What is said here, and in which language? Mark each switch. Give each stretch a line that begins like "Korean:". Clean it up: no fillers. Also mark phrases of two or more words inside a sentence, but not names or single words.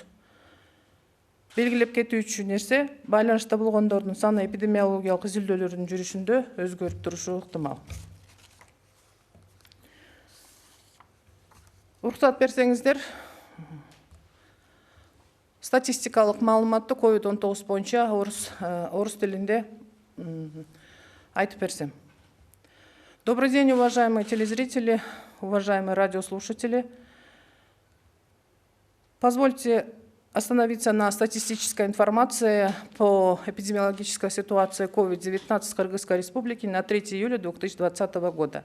Kyrgyz: Белгилеп кетүүчү нерсе, байланышта болгондордун саны эпидемиологиялык изилдөөлөрдүн жүрүшүндө өзгөрүп турушу ыктымал. Уруксат берсеңиздер, статистикалык маалыматты COVID-19 боюнча орус тилинде айтып берсем.
Russian: Добрый день, уважаемые телезрители, уважаемые радиослушатели. Позвольте остановиться на статистической информации по эпидемиологической ситуации COVID-19 в Кыргызской республике на 3 июля 2020 года.